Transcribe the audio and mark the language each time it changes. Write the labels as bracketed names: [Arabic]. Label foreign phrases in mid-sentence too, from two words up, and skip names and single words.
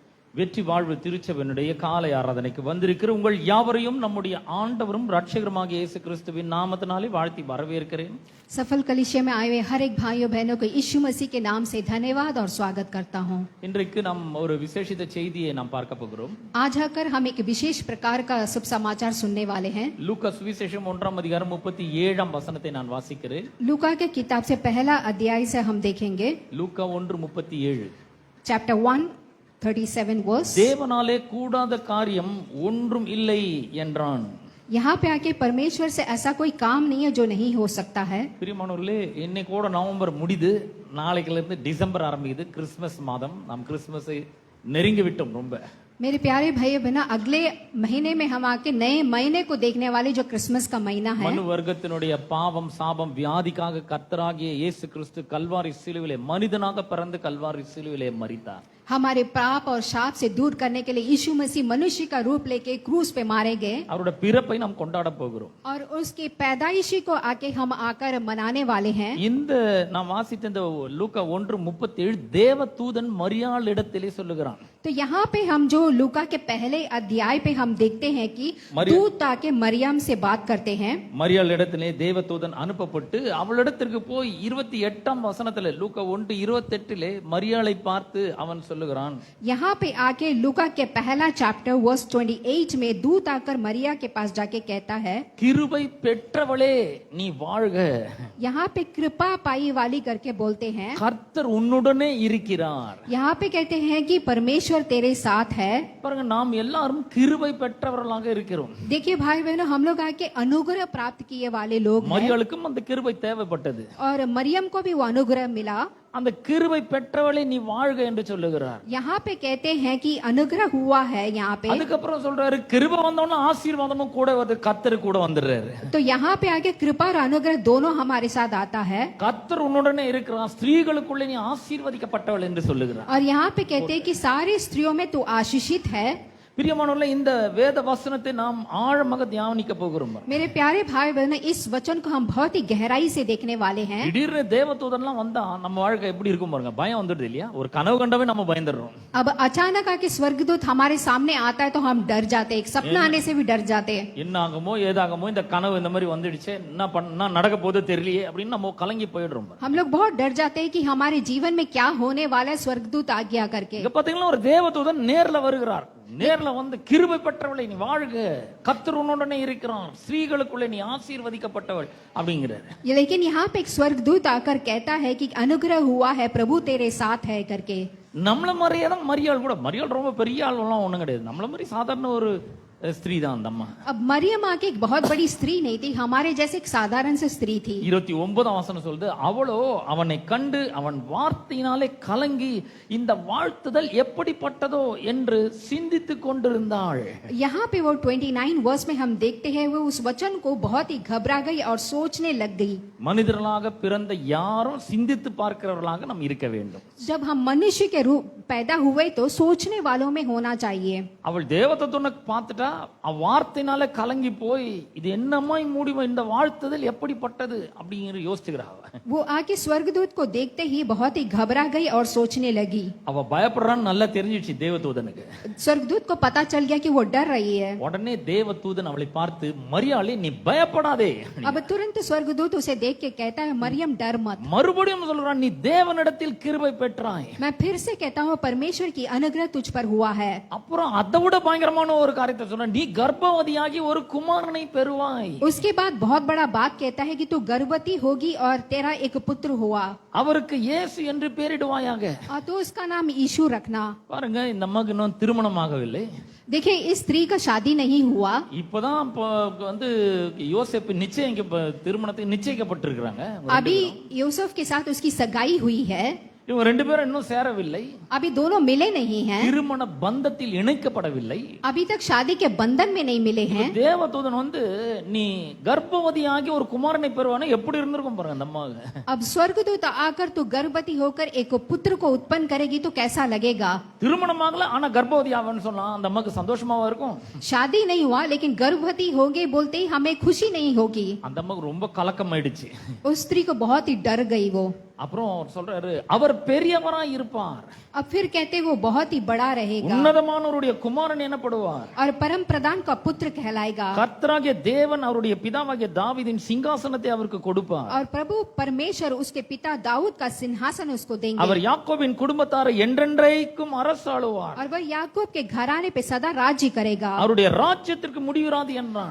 [Tamil] வெற்றி வாழ்வு திருச்சபையினுடைய காலை ஆராதனைக்கு வந்திருக்கிற உங்கள் யாவரையும் நம்முடைய ஆண்டவரும் ரட்சகருமாகிய இயேசு கிறிஸ்துவின் நாமத்தினாலே வாழ்த்தி வரவேற்கிறேன். [Hindi] सफल कलीसिया में आए हुए हर एक भाइयों बहनों को यीशु मसीह के नाम से धन्यवाद और स्वागत करता हूँ. [Tamil] இன்றைக்கு நாம் ஒரு விசேஷித்த செய்தியை நாம் பார்க்க போகிறோம். [Hindi] आज आकर हम एक विशेष प्रकार का शुभ समाचार सुनने वाले हैं. [Tamil] லூக்கா சுவிசேஷம் 1-ம் 37-ம் வசனத்தை நான் வாசிக்கிறேன். [Hindi] लूका के किताब से पहला अध्याय से हम देखेंगे. [Tamil] லூக்கா 1:37. [English] chapter 1:37 verse. [Tamil] தேவனாலே கூடாத காரியம் ஒன்றும் இல்லை என்றான். [Hindi] यहाँ पे आके परमेश्वर से ऐसा कोई काम नहीं है जो नहीं हो सकता है. [Tamil] பிரியமானவர்களே, இன்னைக்கு கூட நவம்பர் முடியுது, நாளைக்குல இருந்து டிசம்பர் ஆரம்பிக்குது. கிறிஸ்துமஸ் மாதம். நாம் கிறிஸ்துமஸை நெருங்கி விட்டோம் ரொம்ப. [Hindi] मेरे प्यारे भाई बहनों, अगले महीने में हम आके नए महीने को देखने वाले जो क्रिसमस का महीना है. [Tamil] மனு வர்க்கத்தினுடைய பாவம் சாபம் வியாதிக்காக கர்த்தராகிய இயேசு கிறிஸ்து கல்வாரி சிலுவிலே மனிதனாக பிறந்து கல்வாரி சிலுவிலே மரித்தார். [Hindi] हमारे पाप और शाप से दूर करने के लिए यीशु मसीह मनुष्य का रूप लेके क्रूस पे मारे गए. [Tamil] அவருடைய பிறப்பை நாம் கொண்டாட போகிறோம். [Hindi] और उसकी पैदाइशी को आके हम आकर मनाने वाले हैं. [Tamil] இந்த நாம் வாசித்த இந்த லூக்கா 1:37 தேவதூதன் மரியாள் இடத்திலே சொல்லுகிறான். [Hindi] तो यहाँ पे हम जो लूका के पहले अध्याय पे हम देखते हैं कि दूत आके मरियम से बात करते हैं. [Tamil] மரியாள் இடத்திலே தேவதூதன் அனுப்பப்பட்டு அவளிடத்திற்கு போய் 28-ம் வசனத்திலே லூக்கா 1:28 மரியாளை பார்த்து அவன் சொல்லுகிறான். [Hindi] यहाँ पे आके लूका के पहला [English] chapter verse [Hindi] 28 में दूत आकर मरिया के पास जाके कहता है, [Tamil] கிருபை பெற்றவளே நீ வாழ்க. [Hindi] यहाँ पे कृपा पाई वाली करके बोलते हैं. [Tamil] கர்த்தர் உன்னுடனே இருக்கிறார். [Hindi] यहाँ पे कहते हैं कि परमेश्वर तेरे साथ है. [Tamil] பாருங்க, நாம் எல்லாரும் கிருபை பெற்றவர்களாக இருக்கிறோம். [Hindi] देखिए भाई बहनों, हम लोग आके अनुग्रह प्राप्त किए वाले लोग हैं. [Tamil] மரியாளுக்கும் அந்த கிருபை தேவைப்பட்டது. [Hindi] और मरियम को भी वो अनुग्रह मिला. [Tamil] அந்த கிருபை பெற்றவளே நீ வாழ்க என்று சொல்லுகிறார். [Hindi] यहाँ पे कहते हैं कि अनुग्रह हुआ है. यहाँ पे [Tamil] அதுக்கப்புறம் சொல்றாரு, கிருபை வந்தவன ஆசீர்வாதமும் கூட வந்து கர்த்தர் கூட வந்துடுறாரு. [Hindi] तो यहाँ पे आगे कृपा और अनुग्रह दोनों हमारे साथ आता है. [Tamil] கர்த்தர் உன்னுடனே இருக்கிறார், ஸ்திரீகளுக்குள்ளே நீ ஆசீர்வதிக்கப்பட்டவள் என்று சொல்லுகிறார். [Hindi] और यहाँ पे कहते हैं कि सारी स्त्रियों में तू आशीषित है. [Tamil] பிரியமானவர்களே, இந்த வேத வசனத்தை நாம் ஆழமாக தியானிக்க போகிறோம். [Hindi] मेरे प्यारे भाई बहनों, इस वचन को हम बहुत ही गहराई से देखने वाले हैं. [Tamil] திடீர்னு தேவதூதன்லாம் வந்தா நம்ம வாழ்க்கை எப்படி இருக்கும் பாருங்க. பயம் வந்துடுது இல்லையா? ஒரு கனவு கண்டவே நம்ம பயந்துடுறோம். [Hindi] अब अचानक आके स्वर्गदूत हमारे सामने आता है तो हम डर जाते हैं. एक सपना आने से भी डर जाते हैं. [Tamil] என்ன ஆகுமோ ஏதாகுமோ, இந்த கனவு இந்த மாதிரி வந்துடுச்சு, என்ன நடக்க போதோ தெரியலையே அப்படின்னு நம்ம கலங்கி போயிடுறோம். [Hindi] हम लोग बहुत डर जाते हैं कि हमारे जीवन में क्या होने वाला है. स्वर्गदूत आ गया करके [Tamil] இங்க பாத்தீங்கன்னா ஒரு தேவதூதன் நேர்ல வருகிறார். நேர்ல வந்து கிருபை பெற்றவளை நீ வாழ்க, கர்த்தர் உன்னுடனே இருக்கிறான், ஸ்திரீகளுக்குள்ளே நீ ஆசீர்வதிக்கப்பட்டவள் அப்படிங்கிறார். [Hindi] लेकिन यहाँ पे एक स्वर्गदूत आकर कहता है कि अनुग्रह हुआ है, प्रभु तेरे साथ है करके. [Tamil] நம்மள மாதிரியே தான் மரியாள் கூட. மரியாள் ரொம்ப பெரிய ஆள்லாம் ஒண்ணும் கிடையாது. நம்மள மாதிரி சாதாரண ஒரு ஸ்திரீ தான் அந்த அம்மா. [Hindi] अब मरियम आके एक बहुत बड़ी स्त्री नहीं थी, हमारे जैसे एक साधारण से स्त्री थी. [Tamil] 29-ம் வசனம் சொல்லுது, அவளோ அவனை கண்டு அவன் வார்த்தையினாலே கலங்கி இந்த வாழ்த்துதல் எப்படிப்பட்டதோ என்று சிந்தித்துக் கொண்டிருந்தாள். [Hindi] यहाँ पे वो 29 वर्स में हम देखते हैं वो उस वचन को बहुत ही घबरा गई और सोचने लग गई. [Tamil] மனிதர்களாக பிறந்த யாரும் சிந்தித்து பார்க்கிறவர்களாக நாம் இருக்க வேண்டும். [Hindi] जब हम मनुष्य के रूप पैदा हुए तो सोचने वालों में होना चाहिए. [Tamil] அவள் தேவதூதனை பார்த்துட்டா, வார்த்தையினால கலங்கி போய் இது என்னமாய் முடியும், இந்த வாழ்த்துதல் எப்படிப்பட்டது அப்படிங்கிற யோசிச்சுக்கிறாள். [Hindi] वो आके स्वर्गदूत को देखते ही बहुत ही घबरा गई और सोचने लगी. [Tamil] அவ பயப்படுறான்னு நல்லா தெரிஞ்சிடுச்சு தேவதூதனுக்கு. [Hindi] स्वर्गदूत को पता चल गया कि वो डर रही है. [Tamil] உடனே தேவதூதன் அவளை பார்த்து, மரியாளே நீ பயப்படாதே. [Hindi] अब तुरंत स्वर्गदूत उसे देख के कहता है, मरियम डर मत. [Tamil] மறுபடியும் சொல்றான், நீ தேவனிடத்தில் கிருபை பெற்றாய். [Hindi] मैं फिर से कहता हूँ परमेश्वर की अनुग्रह तुझ पर हुआ है. [Tamil] அப்புறம் அதை விட பயங்கரமான ஒரு காரியத்தை சொன்ன, நீ கர்ப்பவதியாகி ஒரு குமாரனை பெறுவாய். [Hindi] उसके बाद बहुत बड़ा बात कहता है कि तू गर्भवती होगी और तेरा एक पुत्र हुआ. [Tamil] அவருக்கு இயேசு என்று பெயரிடுவாயாக. [Hindi] और तो उसका नाम यीशु रखना. [Tamil] பாருங்க, இந்த அம்மாக்கு இன்னும் திருமணமாகவில்லை. [Hindi] देखिए, इस स्त्री का शादी नहीं हुआ. [Tamil] இப்பதான் வந்து யோசேப்பு திருமணத்துக்கு நிச்சயிக்கப்பட்டிருக்கிறாங்க. [Hindi] अभी यूसुफ के साथ उसकी सगाई हुई है. [Tamil] இவங்க ரெண்டு பேரும் இன்னும் சேரவில்லை. [Hindi] अभी दोनों मिले नहीं हैं. [Tamil] திருமண பந்தத்தில் இணைக்கப்படவில்லை. [Hindi] अभी तक शादी के बंधन में नहीं मिले हैं. [Tamil] தேவதூதன் வந்து நீ கர்ப்பவதியாகி ஒரு குமாரனை பெறுவானே, எப்படி இருந்திருக்கும் பாருங்க அந்த அம்மா. [Hindi] अब स्वर्गदूत आकर तू गर्भवती होकर एक पुत्र को उत्पन्न करेगी तो कैसा लगेगा. [Tamil] திருமணமாகல ஆனா கர்ப்பவதி ஆவன்னு சொன்னா அந்த அம்மாக்கு சந்தோஷமாவா இருக்கும்? [Hindi] शादी नहीं हुआ लेकिन गर्भवती होगे बोलते ही हमें खुशी नहीं होगी. [Tamil] அந்த அம்மாக்கு ரொம்ப கலக்கம் ஆயிடுச்சு. [Hindi] उस स्त्री को बहुत ही डर गई. वो [Tamil] அப்புறம் சொல்றாரு அவர் பெரியவராய் இருப்பார், [Hindi] अब फिर कहते वो बहुत ही बड़ा रहेगा [Tamil] உன்னதமானவருடைய குமாரன் எனப்படுவார், [Hindi] और परम प्रधान का पुत्र कहलाएगा, [Tamil] கர்த்தராகிய தேவன் அவருடைய பிதாவாகிய தாவீதின் சிங்காசனத்தை அவருக்கு கொடுப்பார், [Hindi] और प्रभु परमेश्वर उसके पिता दाऊद का सिंहासन उसको देंगे, [Tamil] அவர் யாக்கோபின் குடும்பத்தாரை என்றென்றைக்கும் அரசாளுவார், [Hindi] और वह याकूब के घराने पे सदा राज्य करेगा, [Tamil] அவருடைய ராஜ்யத்திற்கு முடிவிராது என்றான்.